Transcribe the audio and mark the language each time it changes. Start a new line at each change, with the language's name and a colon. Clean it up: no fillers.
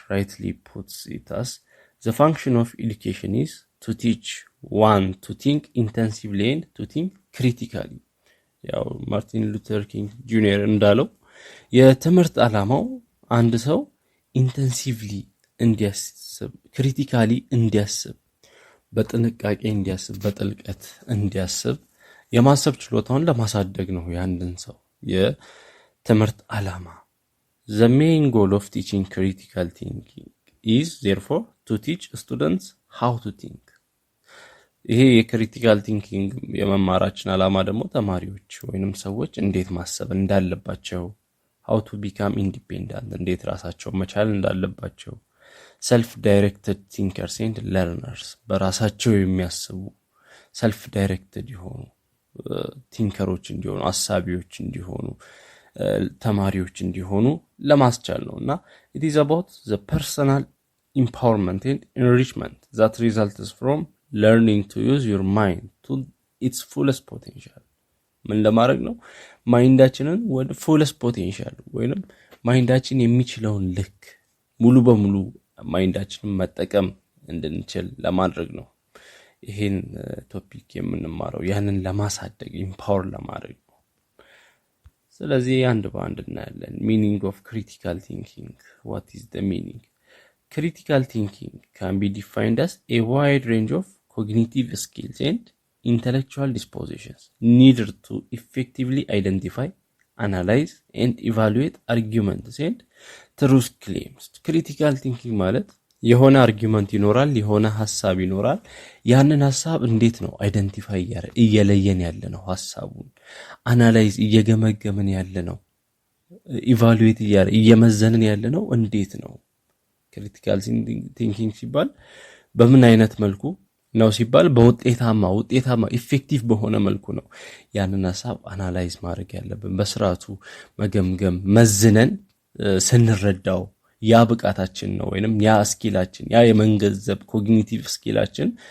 English: rightly puts it as the function of education is to teach one to think intensively and to think critically.
Amharic: ያው ማርቲን ሉተር ኪንግ ጁኒየር እንዳለው የትምህርት ዓላማው አንድ ሰው ኢንተንሲቭሊ እንዲያስብ ክሪቲካሊ እንዲያስብ በጥንቃቄ እንዲያስብ በጥልቀት እንዲያስብ የማሰብ ችሎታውን ለማሳደግ ነው ያንድን ሰው የትምህርት ዓላማ።
English: The main goal of teaching critical thinking is therefore to teach students how to think.
Amharic: ይሄ የክሪቲካል ቲንኪንግ የመማራችን ዓላማ ደግሞ ተማሪዎች ወይንም ሰዎች እንዴት ማሰብ እንዳለባቸው
English: how to become independent
Amharic: እንዴት ራሳቸውን መቻል እንዳለባቸው
English: self directed thinkers and learners
Amharic: በራሳቸው የሚያስቡ self directed የሆኑ ቲንከሮች እንዲሆኑ አሳቢዎች እንዲሆኑ ተማሪዎች እንዲሆኑ ለማስቻል ነውና
English: it is about the personal empowerment and enrichment that results from learning to use your mind to its fullest potential.
Amharic: ምን ለማድረግ ነው? ማይንዳችንን ወደ
English: fullest potential
Amharic: ወይንም ማይንዳችን የሚችለውን ልክ ሙሉ በሙሉ ማይንዳችንን መጠቀም እንድንችል ለማድረግ ነው። ይሄን ቶፒክ የምንማረው ያንን ለማሳደግ ኢምፓወር ለማድረግ ነው። ስለዚህ አንድ በአንድ እናያለን።
English: meaning of critical thinking. What is the meaning? Critical thinking can be defined as a wide range of cognitive skills and intellectual dispositions needed to effectively identify, analyze and evaluate arguments and truth claims.
Amharic: Critical thinking ማለት የሆነ አርጊውመንት ይኖራል፣ የሆነ ሐሳብ ይኖራል። ያንን ሐሳብ እንዴት ነው አይደንቲፋይ እየለየን ያለ ነው? ሐሳቡን አናላይዝ እየገመገምን ያለ ነው? ኢቫሉዌት እየመዘንን ያለ ነው? እንዴት ነው? ክሪቲካል ቲንኪንግ ሲባል በምን አይነት መልኩ ነው ሲባል በውጤታማ ኢፌክቲቭ በሆነ መልኩ ነው ያንን ሐሳብ አናላይዝ ማድረግ ያለብን። በስርዓቱ መገምገም መዝነን ስንረዳው ያ ብቃታችን ነው ወይንም ያ ስኪላችን ያ የመንገዘብ ኮግኒቲቭ ስኪላችን